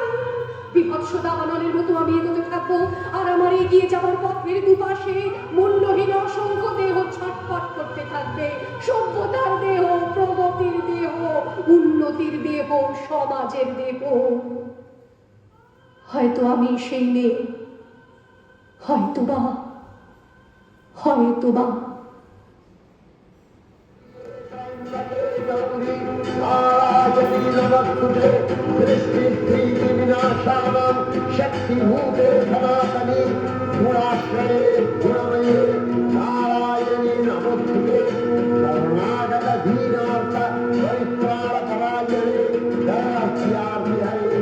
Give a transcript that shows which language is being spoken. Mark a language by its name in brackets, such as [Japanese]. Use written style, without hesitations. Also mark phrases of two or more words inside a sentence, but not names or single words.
[Bangla] বিভৎস দাবানলের মতো আমি এগোতে থাকবো, আর আমার এগিয়ে যাবার পথের দুপাশে মুন্ডহীন অসংখ্য দেহ ছটফট করতে থাকবে। সভ্যতা জাতির দেহ, সমাজের দেহ। হয়তো আমি সেই মেয়ে, হয়তোবা হয়তোবা [Sanskrit] शक्तिभूते सनातनी गुणाश्रये गुणमये नारायणी नमोस्तुते शरणागत दीनार्थ परित्राणपरायणे दयार्थ